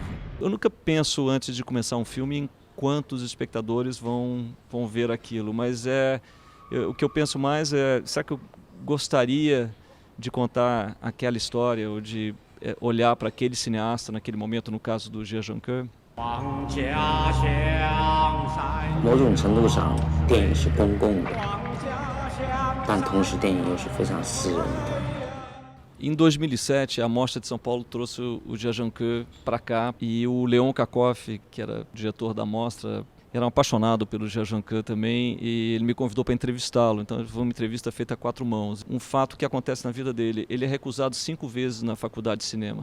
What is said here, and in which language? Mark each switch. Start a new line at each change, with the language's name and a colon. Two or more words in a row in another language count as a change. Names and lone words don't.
Portuguese: Eu nunca penso, antes de começar um filme, em quantos espectadores vão ver aquilo, mas o que eu penso mais é, será que eu gostaria de contar aquela história, ou de olhar para aquele cineasta naquele momento, no caso do Jia Zhangke?
Chinese: 某种程度上，电影是公共的，但同时电影又是非常私人的。
Portuguese: Em 2007, a Mostra de São Paulo trouxe o Jia Zhangke para cá, e o Leon Kakoff, que era diretor da Mostra, era um apaixonado pelo Djajanquin também, e ele me convidou para entrevistá-lo. Então foi uma entrevista feita a 4 mãos. Um fato que acontece na vida dele: ele é recusado 5 vezes na faculdade de cinema.